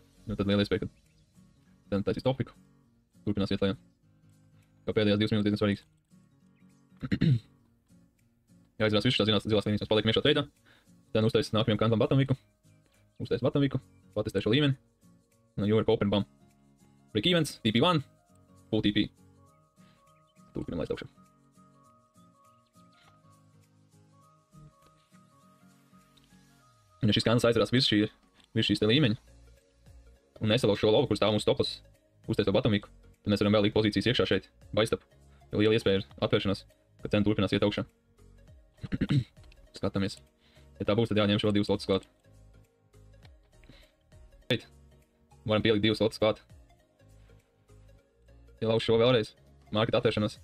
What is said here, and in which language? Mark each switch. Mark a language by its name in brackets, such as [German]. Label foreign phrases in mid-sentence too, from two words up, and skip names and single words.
[Latvian] Nu tad liela iespēja, ka cena taisīs topiku, turpinās iet lejā. Kā pēdējās 2 minūtes diezgan svarīgs. Ja aizvarās virs šās zilās līnijas, mēs paliekam iekšā treidā, tad uztais nākamajam candlam Batomiku. Uztais Batomiku. Patestē šo līmeni. Un New York Open bam. [English] Break evens, TP1, full TP. [Latvian] Turpinam laist augšā. Un ja šis candles aizvarās virs šīs te līmeņa un nesalauž šo lovu, kur stāv mūsu stoplas, uztais to Batomiku, tad mēs varam vēl likt pozīcijas iekšā šeit, [English] buy stop. [Latvian] Jo liela iespēja ir atvēršanās, ka cena turpinās iet augšā. Skatāmies. Ja tā būs, tad jāņem šo 2 lotus klāt. Šeit. Varam pielikt 2 lotus klāt. Ielauž šo vēlreiz. Market atvēršanās.